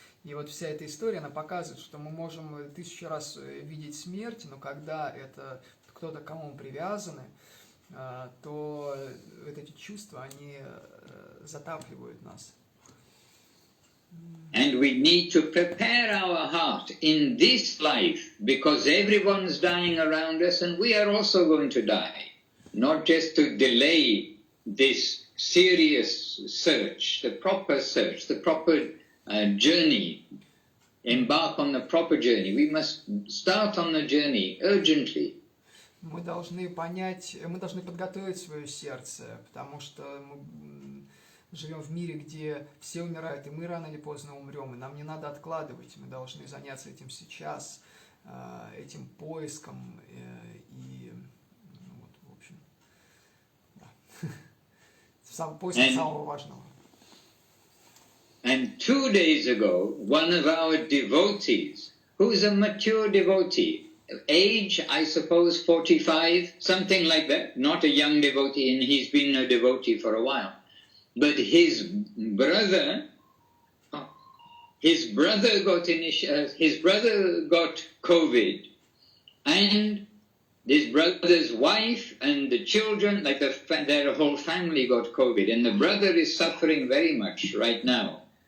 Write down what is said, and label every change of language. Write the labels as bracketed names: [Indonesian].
[Russian] И вот вся эта история, она показывает, что мы можем 1000 раз видеть смерть, но когда это кто-то, к кому мы привязаны, то эти чувства, они затапливают нас. [English] And we need to prepare our heart in this life, because everyone's dying around us and we are also going to die. Not just to delay this serious search, the proper journey, embark on the proper journey. We must start on the journey urgently. [Russian] Мы должны подготовить свое сердце, потому что мы живем в мире, где все умирают, и мы рано или поздно умрем, и нам не надо откладывать, мы должны заняться этим сейчас, этим поиском, и вот, в общем, да. Поиск самого важного. [English] And 2 days ago, one of our devotees, who's a mature devotee, age, I suppose, 45, something like that, not a young devotee, and he's been a devotee for a while. But his brother got COVID, and his brother's wife and the children, their whole family got COVID, and the brother is suffering very much right now.